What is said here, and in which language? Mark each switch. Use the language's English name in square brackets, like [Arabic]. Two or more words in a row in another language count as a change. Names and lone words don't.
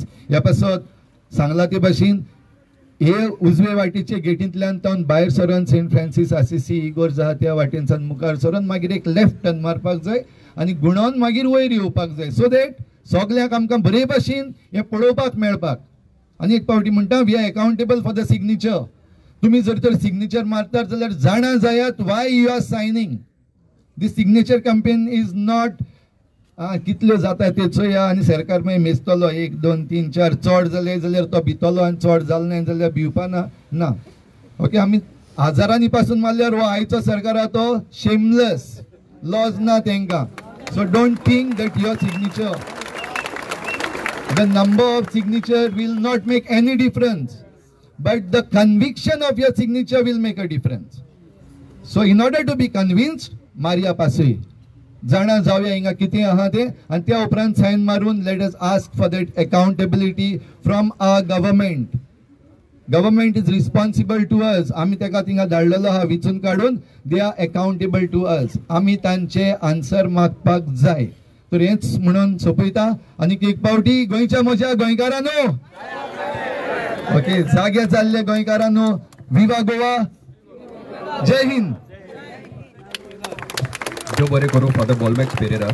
[Konkani] ह्या पासत सांगला ते भाशेन हे उजवे वाटेचे गेटींतल्यान तावन भायर सरोन सेंट फ्रांसीस आसिसी इगोर्ज आहा त्या वाटेनच्यान मुखार सरोन मागीर एक [English] left turn [Konkani] मारपाक जाय आनी गुणोवन मागीर वयर येवपाक जाय. सो दॅट सगल्यांक आमकां बरे भाशेन हें पळोवपाक मेळपाक. आनी एक फावटी म्हणटा [English] we are accountable for the signature. [Konkani] तुमी जर तर सिग्नेचर मारतात जाल्यार जाणा जायात [English] why you are signing. This signature campaign is not [Konkani] कितल्यो जाता ते चोया आनी सरकार मागीर मेजतलो 1 2 3 4 चड जाले जाल्यार तो भितलो आनी चड जालें ना जाल्यार भिवपाना ना. ओके, आमी हजारांनी पासून मारल्यार हो आयचो सरकार आहा तो शेमलेस, लॉज ना तांकां. [English] So don't think that your signature, the number of signature will not make any difference, but the conviction of your signature will make a difference. So in order to be convinced [Konkani] मारया पासूय, जाणा जावया हिंगा कितें आहा ते, आनी त्या उपरांत सायन मारून [English] let us ask for that accountability from our government. Government is responsible to us. [Konkani] आमी ताका थिंगा धाडलेलो आहा विचून काडून. [English] They are accountable to us. [Konkani] आमी तांचे आन्सर मागपाक जाय. तर हेच म्हणून सोपयता आनी एक पावटी गोंयच्या म्हज्या गोंयकारांनो ओके जागे चालले गोंयकारांनो विवा गोवा जय हिंद. देव बरें करूं फादर बॉलमॅक्स पेरेरा.